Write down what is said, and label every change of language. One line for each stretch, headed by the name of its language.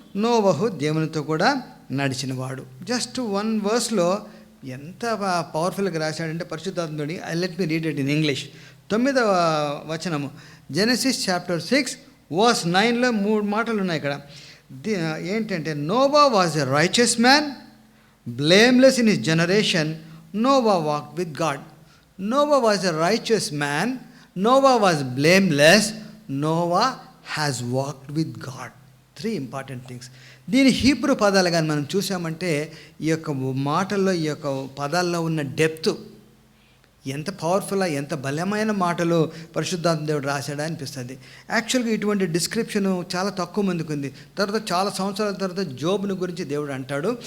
Telugu: నోవహు దేవునితో కూడా నడిచినవాడు. జస్ట్ 1 verseలో ఎంత పవర్ఫుల్గా రాశాడంటే పరిశుద్ధాత్ముడి.
English: Let me read it in English.
Telugu: 9వ వచనము, జెనసిస్ చాప్టర్ 6 verse 9లో 3 మాటలు ఉన్నాయి ఇక్కడ. ఏంటంటే
English: Noah was a righteous man, blameless in his generation. Noah walked with God. Noah was a righteous man. Noah was blameless. Noah has walked with God. 3 important things.
Telugu: దీని Hebrew పదాలు కానీ మనం చూసామంటే ఈ యొక్క మాటల్లో, ఈ యొక్క పదాల్లో ఉన్న డెప్త్ ఎంత పవర్ఫుల్గా, ఎంత బలమైన మాటలు పరిశుద్ధాత్మ దేవుడు రాశాడా అనిపిస్తుంది. యాక్చువల్గా ఇటువంటి డిస్క్రిప్షను చాలా తక్కువ మందికి ఉంది. తర్వాత చాలా సంవత్సరాల తర్వాత జోబ్ను గురించి దేవుడు అంటాడు.